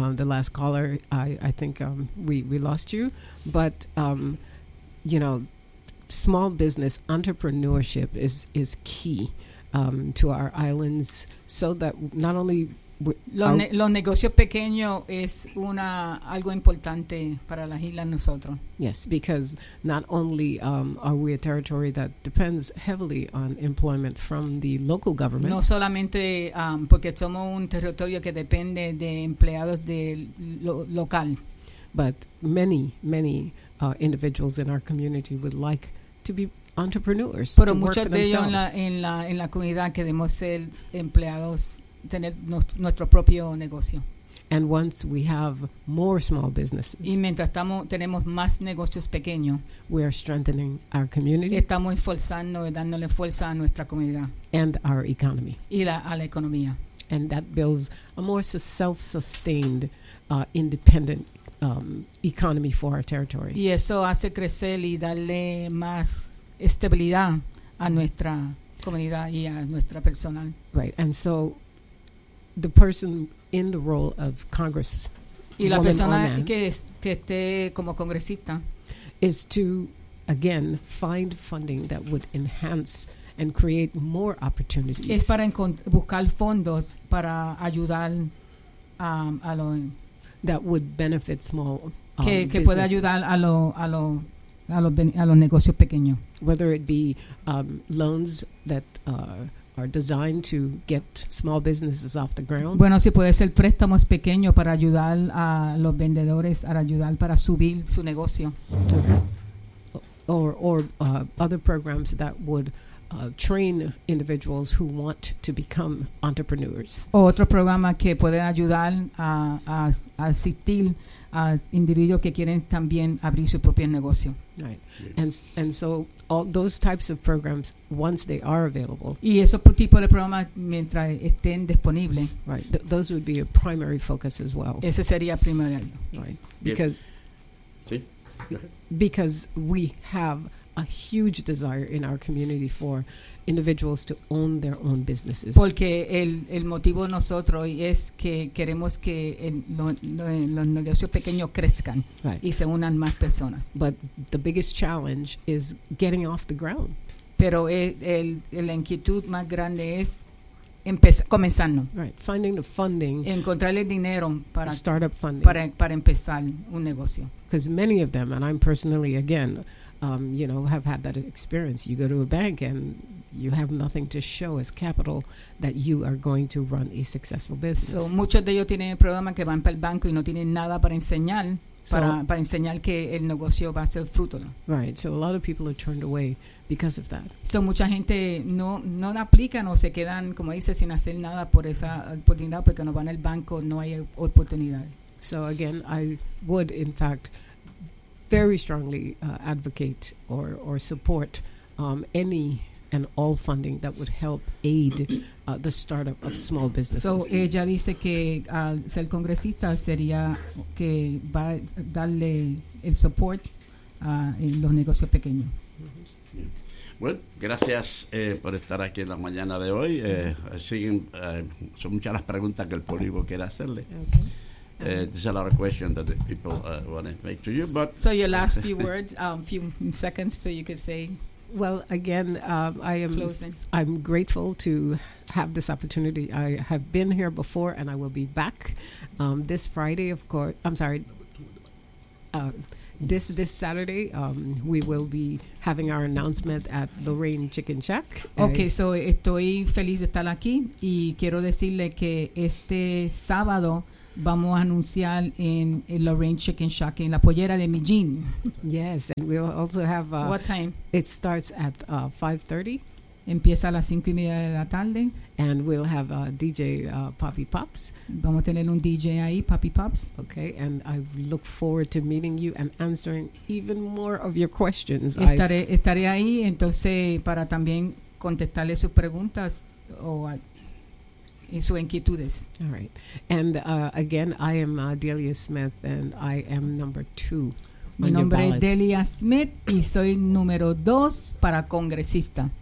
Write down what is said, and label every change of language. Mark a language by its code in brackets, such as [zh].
[en] The last caller, I think we lost you. But, you know, small business entrepreneurship is key to our islands, so that not only... [es] Los negocios pequeños es una algo importante para las islas nosotros. [en] Yes, because not only are we a territory that depends heavily on employment from the local government. [es] No solamente porque somos un territorio que depende de empleados de local. [en] But many individuals in our community would like to be entrepreneurs. [es] Pero muchos de ellos en la comunidad queremos ser empleados. Tener nuestro propio negocio. [en] And once we have more small businesses, [es] y mientras tenemos más negocios pequeños, [en] we are strengthening our community. [es] Estamos esforzando, dándole fuerza a nuestra comunidad. [en] And our economy. [es] Y a la economía. [en] And that builds a more self-sustained, independent economy for our territory. [es] Y eso hace crecer y darle más estabilidad a nuestra comunidad y a nuestra personal. [en] Right, and so... The person in the role of Congress, [es] y la persona que esté como congresista, [en] is to again find funding that would enhance and create more opportunities. [es] Es para buscar fondos para ayudar a lo [en] that would benefit small [es] que pueda ayudar a los negocios pequeños. [en] Whether it be loans that are designed to get small businesses off the ground. [es] Bueno, si puede ser préstamos pequeños para ayudar a los vendedores a ayudar para subir su negocio. [en] Or other programs that would train individuals who want to become entrepreneurs. [es] O otro programa que puede ayudar a asistir a individuos que quieren también abrir su propio negocio. [en] Right. And so all those types of programs, once they are available. [es] Y esos tipos de programas mientras estén disponibles. [en] Right. Those would be a primary focus as well. [es] Ese sería primario. [en] Right. Because we have a huge desire in our community for individuals to own their own businesses. [es] Porque el motivo nosotros es que queremos que los negocios pequeños crezcan, [en] right, [es] y se unan más personas. [en] But the biggest challenge is getting off the ground. [es] Pero la inquietud más grande es comenzando. [en] Right. Finding the funding. [es] Encontrar el dinero para [en] startup funding. [es] Para empezar un negocio. [en] Because many of them, and I'm personally again, you know, have had that experience. You go to a bank and you have nothing to show as capital that you are going to run a successful business. [es] So muchos de ellos tienen el problema que van para el banco y no tienen nada para enseñar, para enseñar que el negocio va a ser fructífero. [en] Right. So a lot of people are turned away because of that. [es] So mucha gente no aplican o se quedan, como dice, sin hacer nada por esa oportunidad, porque no van al banco, no hay oportunidad. [en] So again, I would, in fact, very strongly advocate or support any and all funding that would help aid the startup of small businesses. [es] So ella dice que al ser congresista sería que va a darle el support en los negocios pequeños. Mm-hmm. Bueno, gracias por estar aquí en la mañana de hoy. Son muchas las preguntas que el público quiere hacerle. [en] Okay. There's a lot of questions that the people want to make to you, but so your last few words, few seconds, so you could say. Well, again, I am I'm grateful to have this opportunity. I have been here before, and I will be back this Friday. Of course, I'm sorry. This Saturday, we will be having our announcement at Lorraine Chicken Shack. [es] Okay, so estoy feliz de estar aquí, y quiero decirle que este sábado vamos a anunciar en Lorraine Chicken Shack en la pollera de Mijin. [en] Yes, and we'll also have what time? It starts at 5:30. [es] Empieza a las 5:30 de la tarde. [en] And we'll have a DJ Poppy Pops. [es] Vamos a tener un DJ ahí, Poppy Pops. [en] Okay, and I look forward to meeting you and answering even more of your questions. [es] Estaré ahí, entonces, para también contestarle sus preguntas o sus inquietudes. [en] All right. And again, I am Delia Smith, and I am number 2 [es] Mi nombre es Delia Smith y soy número 2 para congresista.